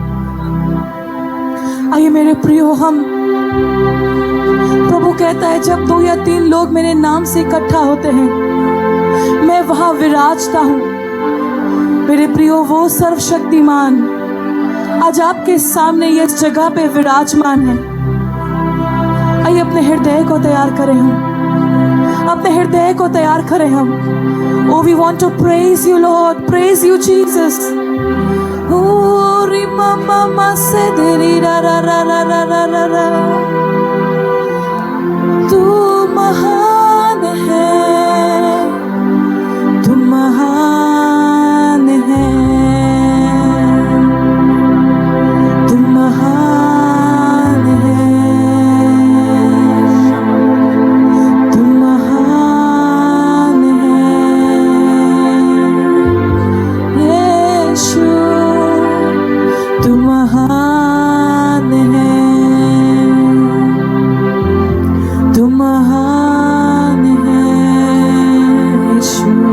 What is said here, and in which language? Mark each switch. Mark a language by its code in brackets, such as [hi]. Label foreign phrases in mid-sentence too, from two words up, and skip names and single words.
[hi] आइए मेरे प्रियो, हम प्रभु कहता है जब 2 या 3 लोग मेरे नाम से इकट्ठा होते हैं, मैं वहां विराजता हूं। मेरे प्रियो, वो सर्वशक्तिमान आज आपके सामने इस जगह पे विराजमान है। आइए अपने हृदय को तैयार करें, हम अपने हृदय को तैयार करें हम। [en] Oh, we want to praise you, Lord. Praise you, Jesus. Oh, rima mama se deri ra ra ra ra ra ra ra ra. [hi] तू महान है, तू महान है, तू महान है, तू महान है यीशु, तू महान है, तू महान है यीशु।